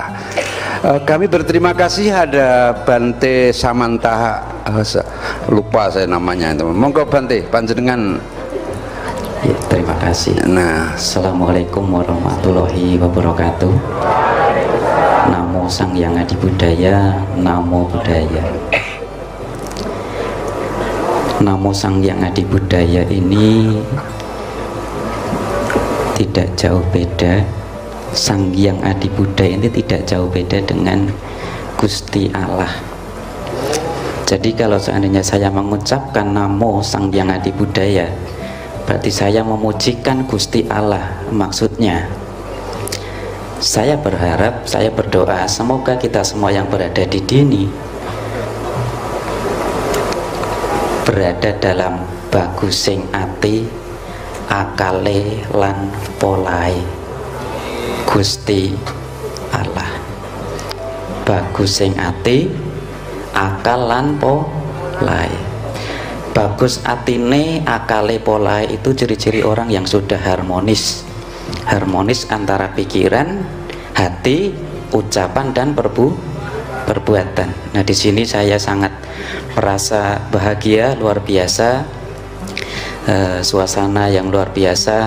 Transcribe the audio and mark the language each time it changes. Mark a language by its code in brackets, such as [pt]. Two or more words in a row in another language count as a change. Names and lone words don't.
[id] Kami berterima kasih ada Bante Samanta, lupa saya namanya itu. [jv] Monggo Bante, panjenengan. [id] Ya, terima kasih. Nah, [ar] السلام عليكم ورحمة الله وبركاته. [pi] Namo Sang Hyang Adi Budaya, Namo Buddhaya. [id] Namo Sang Hyang Adi Budaya ini tidak jauh beda. Sang Hyang Adi Budaya ini tidak jauh beda dengan Gusti Allah. Jadi kalau seandainya saya mengucapkan Namo Sang Hyang Adi Budaya, berarti saya memujikan Gusti Allah. Maksudnya saya berharap, saya berdoa semoga kita semua yang berada di sini berada dalam [jv] bagusing ati, akale lan polai Gusti Allah. Bagus sing ati, akal lan polai. Bagus atine, akale polai [id] itu ciri-ciri orang yang sudah harmonis. Harmonis antara pikiran, hati, ucapan dan perbuatan. Nah, di sini saya sangat merasa bahagia luar biasa. Suasana yang luar biasa.